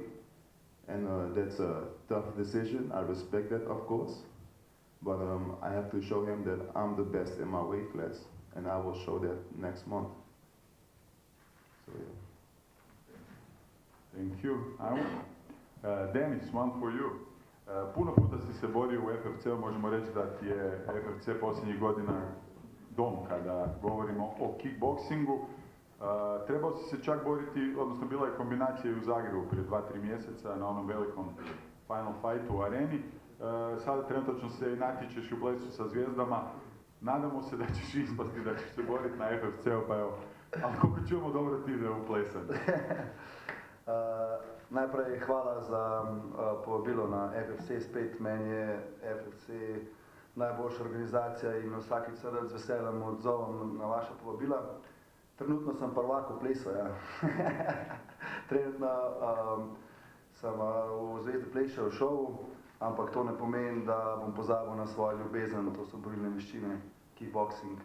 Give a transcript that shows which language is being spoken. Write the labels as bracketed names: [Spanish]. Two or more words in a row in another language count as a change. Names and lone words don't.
[English] And that's a tough decision. I respect that, of course. But I have to show him that I'm the best in my weight class. And I will show that next month. So yeah. Thank you. Denis, one for you. [Croatian] Puno puta si se borio u FFC-u, možemo reći da ti je FFC posljednjih godina dom kada govorimo o kickboksingu. Trebao si se čak boriti, odnosno bila je kombinacija i u Zagrebu prije 2-3 mjeseca na onom velikom [English] final fightu [Croatian] u areni. Sada trenutačno se natječeš u plesu sa zvijezdama. Nadamo se da ćeš ispasti, da ćeš se boriti na FFC-u, pa evo. Ali koliko čujemo dobro ti ide u plesanju. [Slovenian] Najprej hvala za povabilo na FFC, spet meni je FFC najboljša organizacija in vsakič se rad z veseljem odzovem na vaša povabila. Trenutno sem prvak v plesu, ja. Trenutno sem v Zvezdi pleše v šovu, ampak to ne pomeni, da bom pozabil na svojo ljubezen, to so borilne veščine, kickboksing.